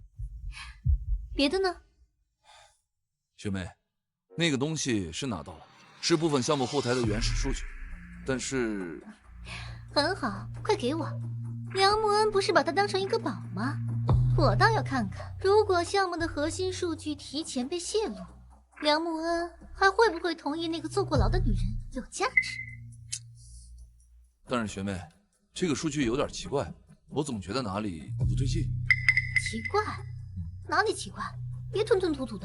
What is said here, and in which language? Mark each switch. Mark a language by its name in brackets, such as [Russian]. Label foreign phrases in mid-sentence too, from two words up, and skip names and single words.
[Chinese] 别的呢？学妹，那个东西是拿到了，是部分项目后台的原始数据，但是…… 很好，快給我。梁慕恩不是把它当成一個寶嗎？我倒要看看，如果項目的核心數據提前被泄露，梁慕恩還會不會同意那個坐過牢的女人有價值？但是學妹，這個數據有點奇怪，我總覺得哪裡不對勁。奇怪？哪裡奇怪？別吞吞吐吐的。